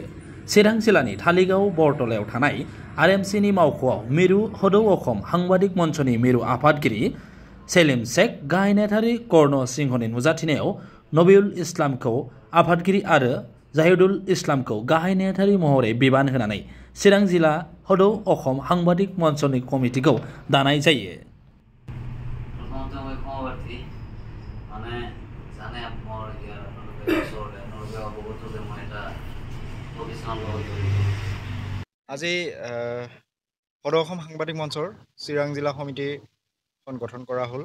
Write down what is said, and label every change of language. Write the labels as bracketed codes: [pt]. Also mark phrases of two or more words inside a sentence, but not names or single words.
[brx] चिरां जिल्लानि धालिगाव बरतलायाव थानाय आरएमसिनि मावख'आव मिरु हद' अखम साংবাদিक मन्चनि मिरु आफादगिरि सेलिम शेख गाहाय नेहाथारि कर्ण सिंहनि नुजाथिनायाव नबिउल इस्लामखौ आफादगिरि आरो जाहिदुल इस्लामखौ गाहाय नेहाथारि महरै बिबान होनानै चिरां जिल्ला हद' अखम साংবাদিক मन्चनि कमिटिखौ दानाय जायो। [as] আজি হদ' অসম সাংবাদিক মঞ্চৰ চিৰাং জিলা সমিতিখন গঠন কৰা হ'ল।